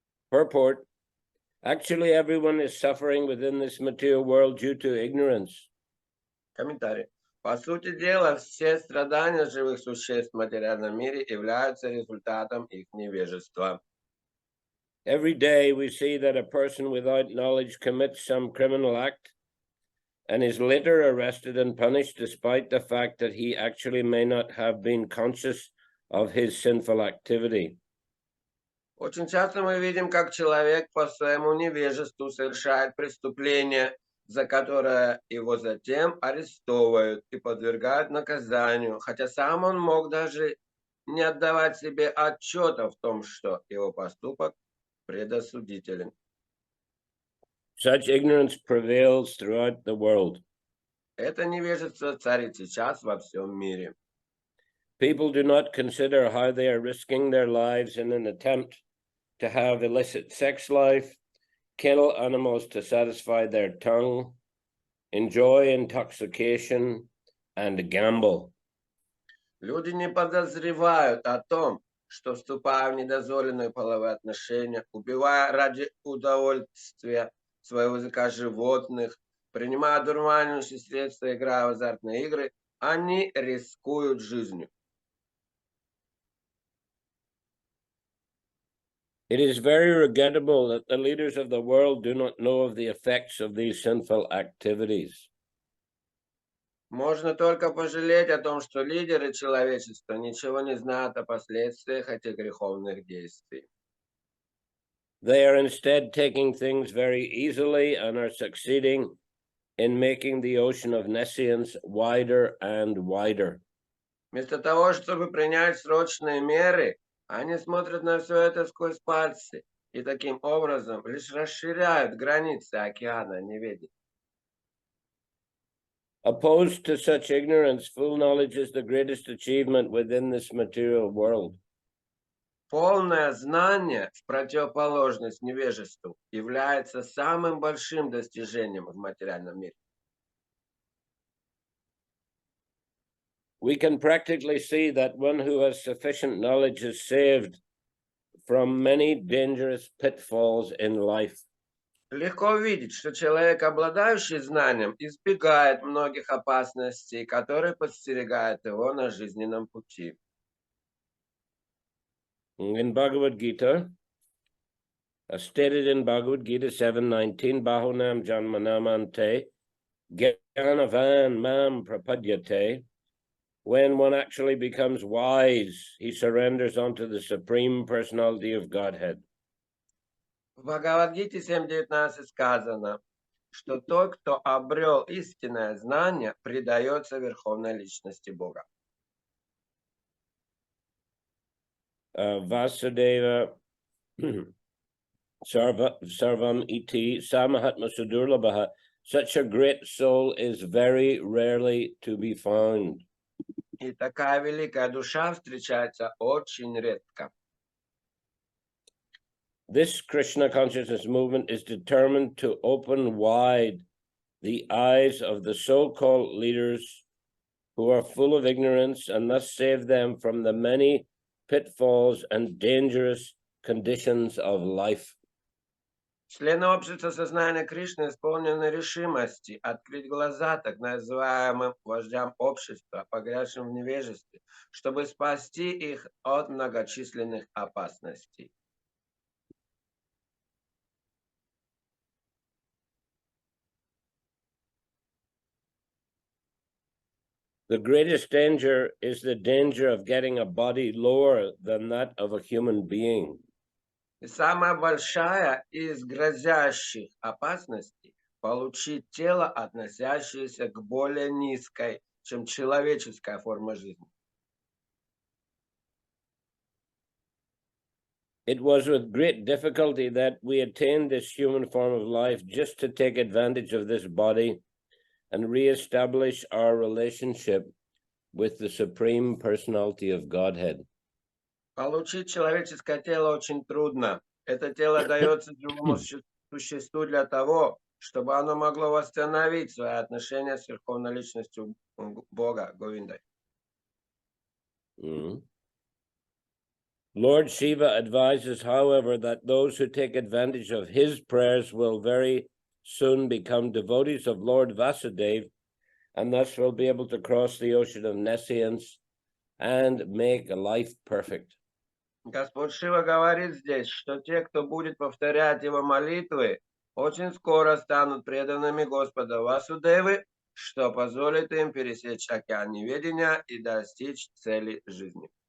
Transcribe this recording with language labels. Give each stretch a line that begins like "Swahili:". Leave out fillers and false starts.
English: Purport: actually, everyone is suffering within this material world due to ignorance.
Russian: Комментарий. По сути дела, все страдания живых существ в материальном мире являются результатом их невежества.
English: Every day we see that a person without knowledge commits some criminal act and is later arrested and punished despite the fact that he actually may not have been conscious of his sinful activity.
Russian: Очень часто мы видим, как человек по своему невежеству совершает преступление, за которое его затем арестовывают и подвергают наказанию, хотя сам он мог даже не отдавать себе отчета в том, что его поступок предосудителен.
English: Such ignorance prevails throughout the world.
Russian: Это невежество царит сейчас во всем мире.
English: People do not consider how they are risking their lives in an attempt to have illicit sex life, kill animals to satisfy their tongue, enjoy intoxication, and gamble.
Russian: Люди не подозревают о том, что, вступая в недозволенные половые отношения, убивая ради удовольствия своего языка животных, принимая дурманящие средства, играя в азартные игры, они рискуют жизнью.
English: It is very regrettable that the leaders of the world do not know of the effects of these sinful activities.
Russian: Можно только пожалеть о том, что лидеры человечества ничего не знают о последствиях этих греховных действий.
English: They are instead taking things very easily and are succeeding in making the ocean of nescience wider and wider.
Russian: Вместо того, чтобы принять срочные меры, они смотрят на все это сквозь пальцы и таким образом лишь расширяют границы океана неведения.
English: Opposed to such ignorance, full knowledge is the greatest achievement within this material world.
Russian: Полное знание, в противоположность невежеству, является самым большим достижением в материальном мире.
English: We can practically see that one who has sufficient knowledge is saved from many dangerous pitfalls in life.
Russian: Легко увидеть, что человек, обладающий знанием, избегает многих опасностей, которые подстерегают его на жизненном пути.
English: In Bhagavad Gita, stated in Bhagavad Gita 7:19,
Sanskrit: Bahunam Janmanamante, Gyanavan Mam Prapadyate.
English: When one actually becomes wise, he surrenders unto the Supreme Personality of Godhead.
Russian: В Бхагавадгите 7.19 сказано, что тот, кто обрел истинное знание, предается Верховной Личности Бога.
Sanskrit: Vasudeva Sarvam iti Samahatma Sudurlabha.
English: Such a great soul is very rarely to be found.
Russian: И такая великая душа встречается очень редко.
English: This Krishna consciousness movement is determined to open wide the eyes of the so-called leaders who are full of ignorance and thus save them from the many pitfalls and dangerous conditions of life.
Russian: Члены общества сознания Кришны исполнены решимости открыть глаза так называемым вождям общества, погрязшим в невежестве, чтобы спасти их от многочисленных опасностей.
English: The greatest danger is the danger of getting a body lower than that of a human being.
Russian: И самая большая из грозящих опасностей – получить тело, относящееся к более низкой, чем человеческая форма жизни.
English: It was with great difficulty that we attained this human form of life just to take advantage of this body and reestablish our relationship with the Supreme Personality of Godhead.
Russian: Получить человеческое тело очень трудно. Это тело дается живому существу для того, чтобы оно могло восстановить свои отношения с Верховной Личностью Бога, Говиндой.
English: Lord Shiva advises, however, that those who take advantage of his prayers will very soon become devotees of Lord Vasudeva, and thus will be able to cross the ocean of nescience and make life perfect.
Russian: Господь Шива говорит здесь, что те, кто будет повторять его молитвы, очень скоро станут преданными Господа Васудевы, что позволит им пересечь океан неведения и достичь цели жизни.